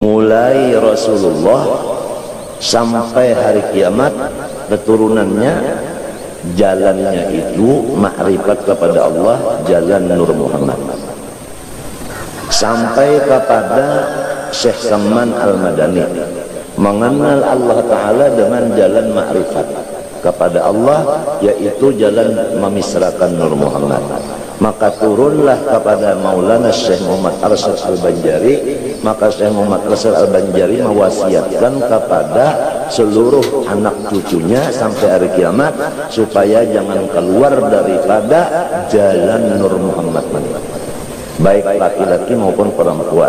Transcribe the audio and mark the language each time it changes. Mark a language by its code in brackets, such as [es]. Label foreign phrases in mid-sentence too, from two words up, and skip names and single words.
[id] mulai Rasulullah sampai hari kiamat keturunannya jalannya itu makrifat kepada Allah, jalan Nur Muhammad, sampai kepada Syekh Saman Al-Madani mengenal Allah Ta'ala dengan jalan makrifat kepada Allah, yaitu jalan memisrakan Nur Muhammad. Maka turunlah kepada Maulana Syekh Muhammad Arsyad Al-Banjari, maka Syekh Muhammad Arsyad Al-Banjari mewasiatkan kepada seluruh anak cucunya sampai hari kiamat supaya jangan keluar daripada jalan Nur Muhammad, baik laki-laki maupun perempuan.